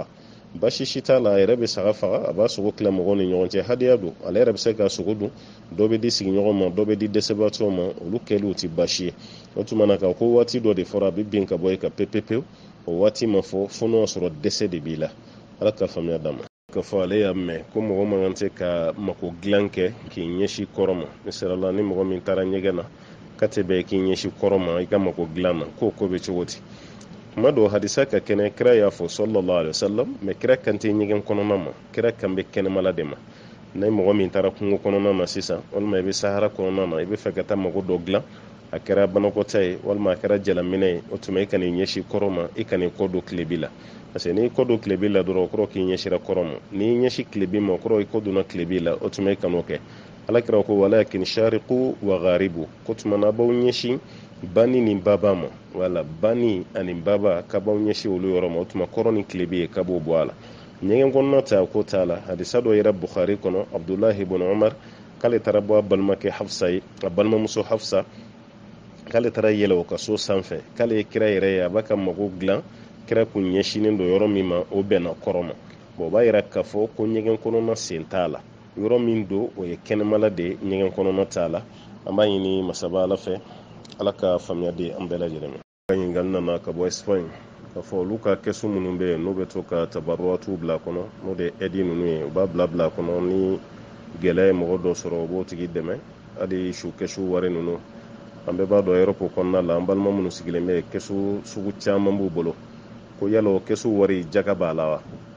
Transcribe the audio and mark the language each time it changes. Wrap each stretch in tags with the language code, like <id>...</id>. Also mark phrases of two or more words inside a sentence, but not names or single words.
<bm>basi si t'a la a yɛrɛ bɛ saga faga a b'a sogo tila mɔgɔw ni ɲɔgɔn cɛ hadiya don ale yɛrɛ bɛ se k'a sogo dun dɔ bɛ di sigiɲɔgɔn ma dɔ bɛ di dɛsɛbaatɔw ma olu kɛliw tɛ basi ye o tuma na ka ko waati dɔ de fɔra a bɛ bin ka bɔ e kan pepepewu o waati ma fɔ fo n'o sɔrɔ dɛsɛ de b'i la ala ka faamuya d'an ma ka fɔ ale y'a mɛn ko mɔgɔ man kan tɛ ka mako dilan kɛ k'i ɲɛsin kɔrɔ ma misalila ni mɔgɔ min taara ɲɛgɛn na ka tɛ bɛn k'i ɲɛsin kɔrɔ ma i ka mako dilan na k'o ko bɛ cogo di kuma dɔw hadisa ka kɛnɛ kira y'a fɔ</bm> <ar>صلى الله عليه وسلم</ar> <bm>mɛ kira kan tɛ ɲɛgɛn kɔnɔna ma kira kan bɛ kɛnɛmala de ma ni mɔgɔ min taara kungo kɔnɔna na sisan walima i bɛ sahara kɔnɔna na i bɛ fɛ ka taa mako dɔ dilan a kɛra banakɔta ye walima a kɛra jalaminɛ ye o tuma i ka n'i ɲɛsin kɔrɔ ma i ka n'i kɔ don tilebi la</bm> <fr>parce que</fr> <bm>n'i kɔ don tilebi la dɔrɔn o kɔrɔ k'i ɲɛsira kɔrɔ ma n'i ɲɛsin tilebi ma o kɔrɔ i kɔ donna tilebi la o tuma i kan'o kɛ alakira ko</bm> <ar>ولكن شرقوا أو غربوا</ar> <bm>ko tuma na b'aw ɲɛsin bani ni baba ma wala bani ani baba ka b'aw ɲɛsin olu yɔrɔ ma o tuma kɔrɔ ni tilebi ye ka b'o bɔ a la ɲɛgɛn kɔnɔna ta ko t'a la hadisa dɔ yɛrɛ bukhari kɔnɔ abdullahi ibn umar k'ale taara bɔ a balimakɛ hafsa ye a balimamuso hafsa k'ale taara yɛlɛ o ka so sanfɛ k'ale ye kira yɛrɛ ye a b'a ka mago dilan kira kun ɲɛsinen don yɔrɔ min ma o bɛnna kɔrɔ ma o b'a yira k'a fɔ ko ɲɛgɛn kɔnɔna sen t'a la yɔrɔ min don o ye kɛnɛmala de ɲɛgɛn kɔnɔna t'a la an b'a ɲini masaba ala fɛ ala ka faamuya di an bɛɛ lajɛlen ma ka ɲininkali nana ka bɔ Espagne k'a fɔ olu ka kɛsu minnu bɛ yen n'u bɛ to ka tabaruwatu bila kɔnɔ n'o de ɛdi ninnu ye u b'a bila kɔnɔ ni gɛlɛya ye mɔgɔ dɔ sɔrɔ o b'o tigi dɛmɛ hali su kɛsu wari ninnu an bɛɛ b'a dɔn Europe kɔnɔna la an balima minnu sigilen bɛ kɛsu sugu caman b'u bolo ko yala o kɛsu wari jaga b'a la wa</bm>